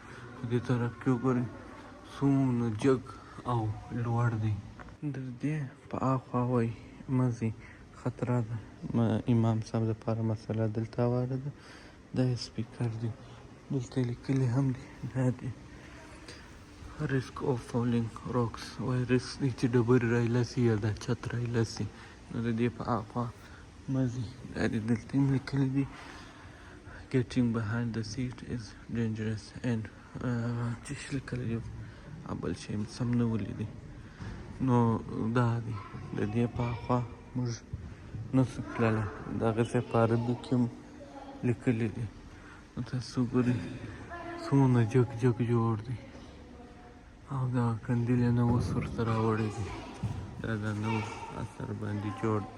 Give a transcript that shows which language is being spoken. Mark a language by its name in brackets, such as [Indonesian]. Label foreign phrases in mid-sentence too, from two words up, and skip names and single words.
[Pashto] په دې طرف کې وګورئ څومره جګ او لوړ دی. د دې په هاخوا وایي مزي خطره ده، امام صاحب دپاره مسله دلته هواره ده. دا یې سپیکر دی، دلته لیکلي هم دي، دا دی [English] risk of falling rocks، [Pashto] وایي ریسک دی چې ډبرې رایلسي یا دا چت رایلسي. نو د دې په هاخوا مزي دا دې دلته هم لیکلي دي [English] getting behind the seat is dangerous and [Pashto] چې څه لیکلی دي بل شی مې سم نه ولیدی. نو دا دی د دې په هاخوا موږ نسو تللی، د هغې ځای په عربي کې هم لیکلي دي. نو تاسو وګورئ څومره جګ جګ جوړ دی او دا کندیل یې نه اوس ورته راوړی دی، دا د نو اثر باندې جوړ دی.